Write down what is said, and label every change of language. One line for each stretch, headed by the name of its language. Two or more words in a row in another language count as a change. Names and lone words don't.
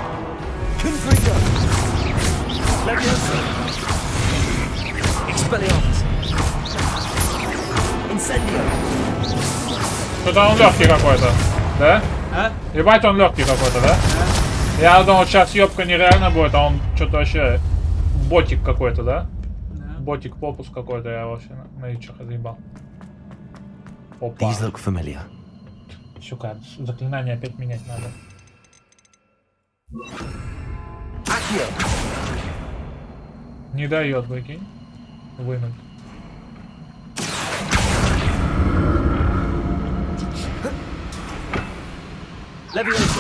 Russian: Что-то он легкий какой-то, да? А? Ебать, он легкий какой-то, да? Я думал, сейчас ёбка нереально будет, а он что-то вообще ботик какой-то, да? Ботик попус какой-то, я вообще на ичах заебал. Опа.
English: These look familiar.
Russian: Сука, заклинание опять менять надо. Не дает, выкинь. Вынуть. Levioso.